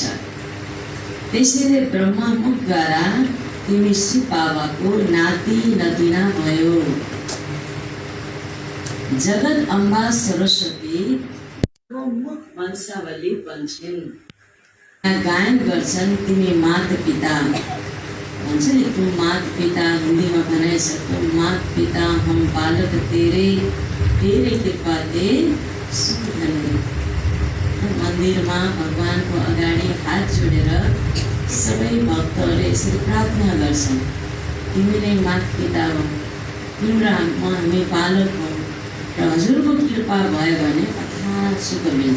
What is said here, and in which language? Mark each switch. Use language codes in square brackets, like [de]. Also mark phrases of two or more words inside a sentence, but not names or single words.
[ne] त्यसैले ब्रह्मा मुखद्वारा तिमी शिव बाबाको नाति नतिना भयो। जगत अम्बा सरस्वती मुख वंशावली बन्छन्। गायन गर्छन् तिमी मात पिता भन्छ नि, [hi] तू मात पिता [ne] हिन्दीमा भनाइ सक्छौ। [hi] मात पिता हम बालक तेरे तेरे कृपा दे सुख धन्य। [ne] मन्दिरमा भगवानको अगाडि हात जोडेर सबै भक्तहरूले यसरी प्रार्थना गर्छन्, तिमी नै मात पिता हो, तिम्रो हामी बालक हौ र हजुरको कृपा भयो भने अथाह सुख मिल्छ।